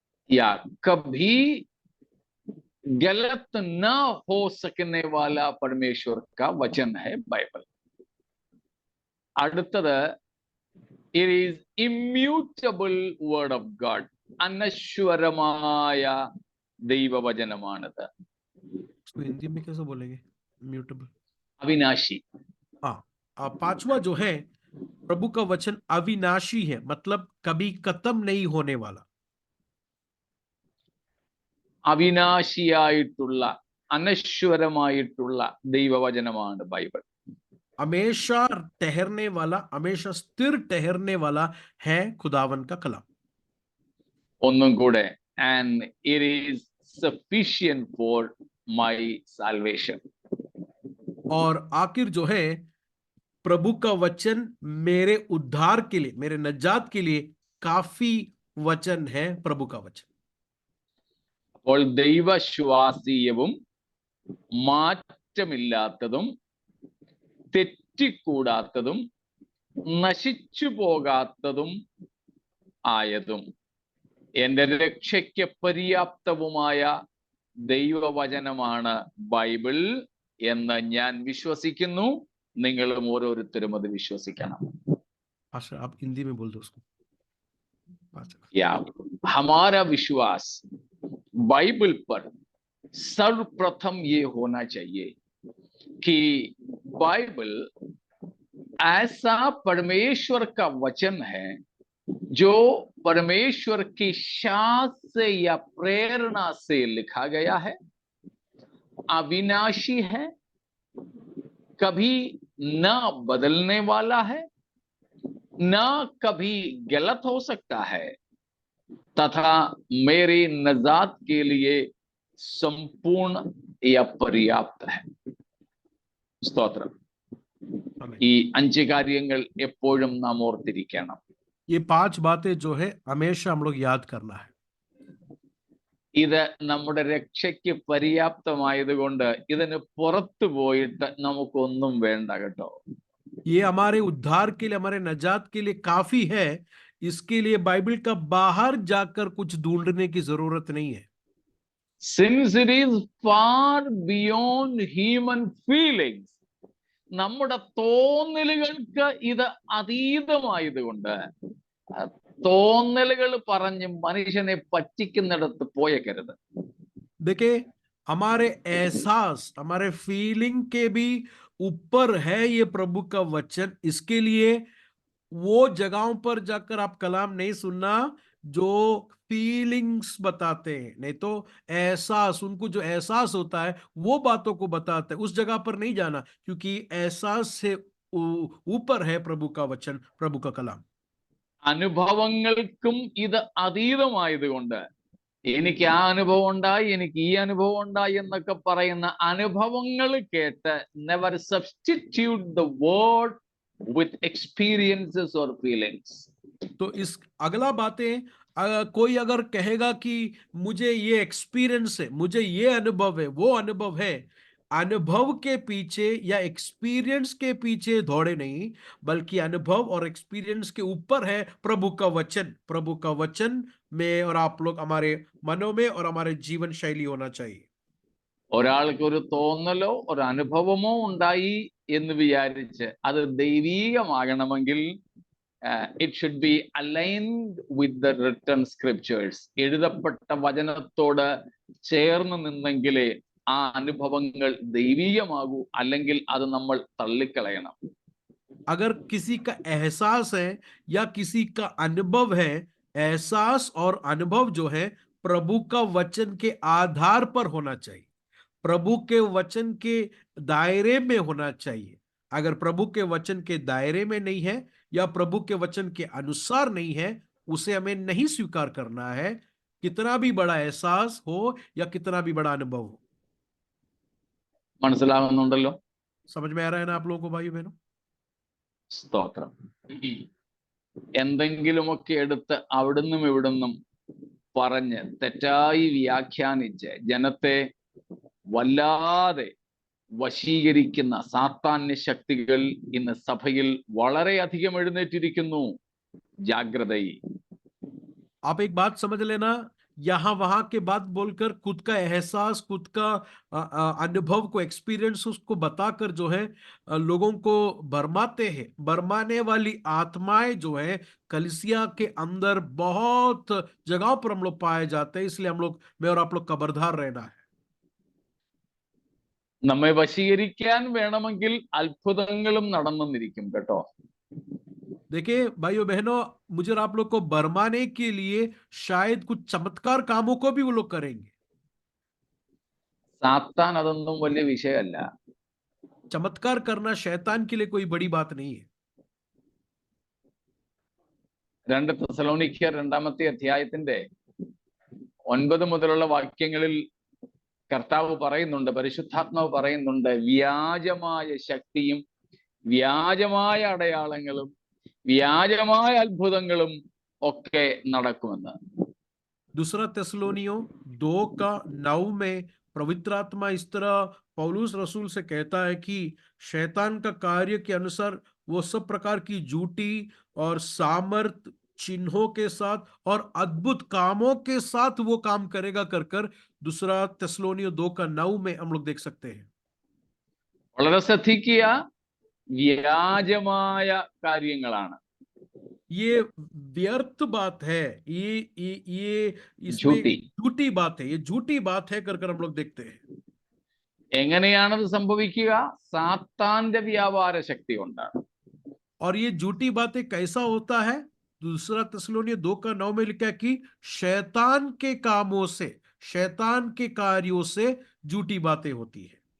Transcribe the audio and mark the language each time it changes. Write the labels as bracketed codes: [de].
[hi] या कभी गलत न हो सकने वाला परमेश्वर का वचन है बाइबल. [ml] അടുത്തത്, [en] it is immutable word of God, [ml] അനശ്വരമായ ദൈവവചനമാണത്. [hi] इसको हिंदी में कैसे बोलेंगे? इम्यूटेबल, अविनाशी. हाँ. 5वां जो है, प्रभु का वचन अविनाशी है, मतलब कभी खत्म नहीं होने वाला. [ml] അവിനാശിയായിട്ടുള്ള, അനശ്വരമായിട്ടുള്ള ദൈവവചനമാണ് ബൈബിൾ. [hi] हमेशा ठहरने वाला, हमेशा स्थिर ठहरने वाला है खुदावन का कलाम. [ml] ഒന്നും കൂടെ, [en] and it is sufficient for my salvation. [hi] और आखिर जो है, प्रभु का वचन मेरे उद्धार के लिए, मेरे नजात के लिए काफी वचन है. प्रभु का वचन [ml] അപ്പോൾ ദൈവശ്വാസീയവും മാറ്റമില്ലാത്തതും തെറ്റിക്കൂടാത്തതും നശിച്ചു പോകാത്തതും ആയതും എന്റെ രക്ഷയ്ക്ക് പര്യാപ്തവുമായ ദൈവവചനമാണ് ബൈബിൾ എന്ന് ഞാൻ വിശ്വസിക്കുന്നു. നിങ്ങളും ഓരോരുത്തരും അത് വിശ്വസിക്കണം. [hi] पास्टर आप हिंदी में बोल दो उसको। या हमारा विश्वास बाइबल पर सर्वप्रथम ये होना चाहिए कि बाइबल ऐसा परमेश्वर का वचन है जो परमेश्वर की शास्त्र या प्रेरणा से लिखा गया है, अविनाशी है, कभी न बदलने वाला है, न कभी गलत हो सकता है, तथा मेरी नजात के लिए संपूर्ण या पर्याप्त है. [ml] സ്തോത്രം. ഈ 5 കാര്യങ്ങൾ എപ്പോഴും നാം ഓർത്തിരിക്കണം. [hi] ये 5 बातें जो है हमेशा हम लोग याद करना है. [ml] ഇത് നമ്മുടെ രക്ഷയ്ക്ക് പര്യാപ്തമായതുകൊണ്ട് ഇതിന് പുറത്തു പോയിട്ട് നമുക്കൊന്നും വേണ്ട കേട്ടോ. [hi] ये हमारे उद्धार के लिए, हमारे नजात के लिए काफी है. इसके लिए बाइबल का बाहर जाकर कुछ ढूंढने की जरूरत नहीं है. [en] Since it is far beyond human feelings, [ml] നമ്മുടെ തോന്നലുകൾക്ക് ഇത് അതീതമായതുകൊണ്ട് തോന്നലുകൾ പറഞ്ഞ് മനുഷ്യനെ പറ്റിക്കുന്നിടത്ത് പോയേക്കരുത്. [hi] देखिए हमारे एहसास, हमारे फीलिंग के भी ऊपर है ये प्रभु का वचन. इसके लिए वो जगहों पर जाकर आप कलाम नहीं सुनना जो फीलिंग्स बताते हैं, नहीं तो एहसास, उनको जो एहसास होता है वो बातों को बताते हैं. उस जगह पर नहीं जाना, क्योंकि एहसास से ऊपर है प्रभु का वचन, प्रभु का कलाम. [ml] അനുഭവങ്ങൾക്കും ഇത് അതീതമായതുകൊണ്ട് എനിക്ക് ആ അനുഭവം ഉണ്ടായി, എനിക്ക് ഈ അനുഭവം ഉണ്ടായി എന്നൊക്കെ പറയുന്ന അനുഭവങ്ങൾ കേട്ട് [en] never substitute the word with experiences or feelings. [hi] तो इस अगला बातें कोई अगर कहेगा कि मुझे ये एक्सपीरियंस है, मुझे ये अनुभव है, वो अनुभव है, अनुभव के पीछे या एक्सपीरियंस के पीछे दौड़े नहीं, बल्कि अनुभव और एक्सपीरियंस के ऊपर है प्रभु का वचन. प्रभु का वचन में और आप लोग हमारे मनों में और हमारे जीवन शैली होना चाहिए. [ml] ഒരാൾക്ക് ഒരു തോന്നലോ ഒരു അനുഭവമോ ഉണ്ടായി എന്ന് വിചാരിച്ച് അത് ദൈവീകമാകണമെങ്കിൽ [en] it should be aligned with the written scriptures. [ml] എഴുതപ്പെട്ട വചനത്തോട് ചേർന്ന് നിന്നെങ്കിലേ ആ അനുഭവങ്ങൾ ദൈവീകമാകൂ, അല്ലെങ്കിൽ അത് നമ്മൾ തള്ളിക്കളയണം. [hi] अगर किसी का एहसास है या किसी का अनुभव है, एहसास और अनुभव जो है प्रभु का वचन के आधार पर होना चाहिए, प्रभु के वचन के दायरे में होना चाहिए. अगर प्रभु के वचन के दायरे में नहीं है या प्रभु के वचन के अनुसार नहीं है, उसे हमें नहीं स्वीकार करना है, कितना भी बड़ा एहसास हो या कितना भी बड़ा अनुभव हो. [ml] മനസ്സിലാവുന്നുണ്ടല്ലോ? [hi] समझ में आ रहा है ना आप लोगों को भाइयों बहनों? [ml] സ്തോത്രം. എന്തെങ്കിലുമൊക്കെ എടുത്ത് അവിടുന്നും ഇവിടുന്നും പറഞ്ഞ് തെറ്റായി വ്യാഖ്യാനിച്ച് ജനത്തെ വല്ലാതെ വശീകരിക്കുന്ന സാത്താന്യ ശക്തികൾ ഇന്ന് സഭയിൽ വളരെയധികം എഴുന്നേറ്റിരിക്കുന്നു. ജാഗ്രതയിൽ. [hi] आप एक बात समझ लेना, यहाँ वहां के बात बोलकर खुद का एहसास, खुद का अनुभव को, एक्सपीरियंस उसको बताकर जो है लोगों को भरमाते हैं. भरमाने वाली आत्माएं जो है कलीसिया के अंदर बहुत जगहों पर हम लोग पाए जाते हैं. इसलिए हम लोग, मैं और आप लोग खबरदार रहना है. [ml] നമ്മെ വശീകരിക്കാൻ വേണമെങ്കിൽ അത്ഭുതങ്ങളും നടന്നിരിക്കും കേട്ടോ. [hi] देखिए भाइयों बहनों, मुझे और आप लोग को भरमाने के लिए शायद कुछ चमत्कार कामों को भी वो लोग करेंगे. [ml] സാത്താൻ അതൊന്നും വലിയ വിഷയമല്ല. [hi] चमत्कार करना शैतान के लिए कोई बड़ी बात नहीं है. [ml] 2 തെസ്സലോനിക്കർ 2-ാമത്തെ അധ്യായത്തിന്റെ 9 മുതലുള്ള വാക്യങ്ങളിൽ കർത്താവ് പറയുന്നുണ്ട്, പരിശുദ്ധാത്മാവ് പറയുന്നുണ്ട്, വ്യാജമായ ശക്തിയും വ്യാജമായ അടയാളങ്ങളും വ്യാജമായ അത്ഭുതങ്ങളും ഒക്കെ നടക്കുമെന്ന്. [hi] दूसरा तेस्सलोनियों 2:9 में पवित्र आत्मा इस तरह पौलुस रसूल से कहता है कि शैतान का कार्य के अनुसार वो सब प्रकार की झूठी और सामर्थ चिन्हों के साथ और अद्भुत कामों के साथ वो काम करेगा कर दूसरा तेस्सलोनियों 2:9 में हम लोग देख सकते हैं। [ml] വളരെ ശ്രദ്ധിക്കുക, വ്യാജമായ കാര്യങ്ങളാണ്, [hi] ये व्यर्थ बात है, ये इसमें झूठी। झूठी बात है, ये झूठी बात है कर हम लोग देखते हैं। [ml] എങ്ങനെയാണത് സംഭവിക്കുക? സാത്താന്റെ വ്യാപാര ശക്തി കൊണ്ടാണ്. [hi] और ये झूठी बातें कैसा होता है? दूसरा तेस्सलोनियों 2:9 में लिखा है कि शैतान के कामों से, शैतान के कार्यों से झूठी बातें होती है।